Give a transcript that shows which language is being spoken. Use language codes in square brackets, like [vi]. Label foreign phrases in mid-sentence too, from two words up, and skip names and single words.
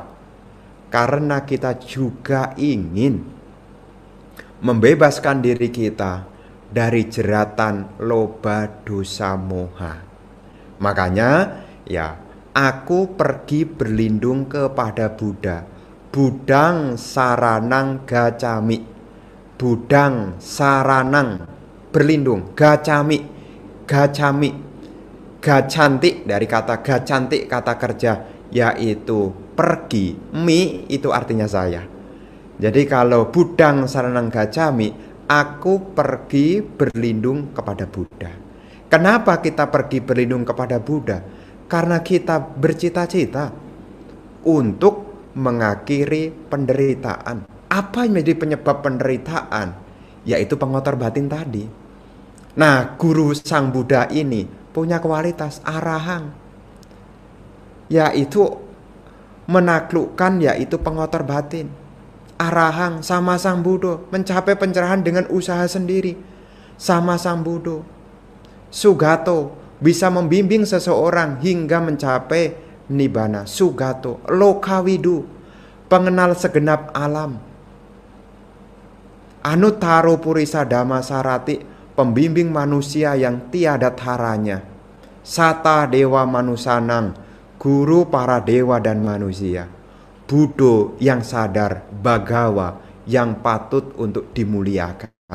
[id] Karena kita juga ingin membebaskan diri kita dari jeratan loba, dosa, moha. Makanya ya, aku pergi berlindung kepada Buddha. [pi] Budang saranang gacami. Budang saranang [id] berlindung, gacami, gacanti dari kata gacanti, kata kerja, yaitu pergi. Mi itu artinya saya. Jadi kalau [pi] budang saranang gacami, [id] aku pergi berlindung kepada Buddha. Kenapa kita pergi berlindung kepada Buddha? Karena kita bercita-cita untuk mengakhiri penderitaan. Apa yang menjadi penyebab penderitaan? Yaitu pengotor batin tadi. Nah, guru Sang Buddha ini punya kualitas arahang, yaitu menaklukkan, yaitu pengotor batin. Arahang sama Sang Buddha mencapai pencerahan dengan usaha sendiri sama Sang Buddha. Sugato bisa membimbing seseorang hingga mencapai nibbana. [pi] Sugato, lokawidu, [id] pengenal segenap alam. [pi] Anuttaro Purisa Dhamma Sarati, [id] pembimbing manusia yang tiada taranya. [pi] Sata Dewa Manusanang, [id] guru para dewa dan manusia. Buddha yang sadar, Bagawa yang patut untuk dimuliakan.